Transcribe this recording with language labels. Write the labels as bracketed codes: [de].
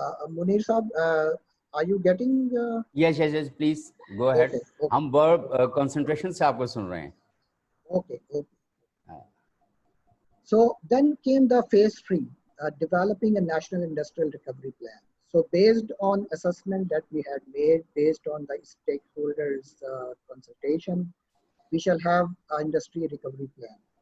[en] Munir Saab, are you getting? Yes, please go ahead. Okay. [hi] हम verb concentration से आपको सुन रहे हैं. [en] Okay. So then came the phase 3. developing a national industrial recovery plan. So based on assessment that we had made, based on the stakeholders consultation, we shall have an industry recovery plan.